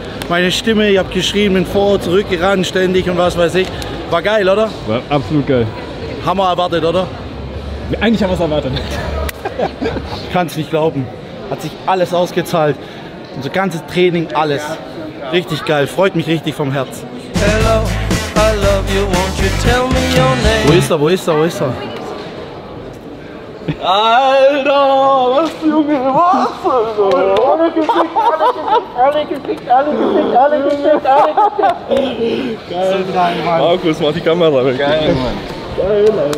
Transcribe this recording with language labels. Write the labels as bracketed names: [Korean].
[German] Meine Stimme, ich habe geschrieben, bin vor, zurückgerannt ständig und was weiß ich. War geil, oder? War absolut geil. Haben wir erwartet, oder? Eigentlich haben wir es erwartet. Ich kann es nicht glauben. Hat sich alles ausgezahlt. Unser ganzes Training, alles. Richtig geil, freut mich richtig vom Herzen. [English] Hello, I love you, won't you tell me your name? [German] Wo ist er, wo ist er, wo ist er? Alter, was Junge, was? Alle gefickt, alle gefickt, alle gefickt, alle gefickt. Geil, Mann. Markus, mach die Kamera weg. Geil, Mann. Geil, Alter.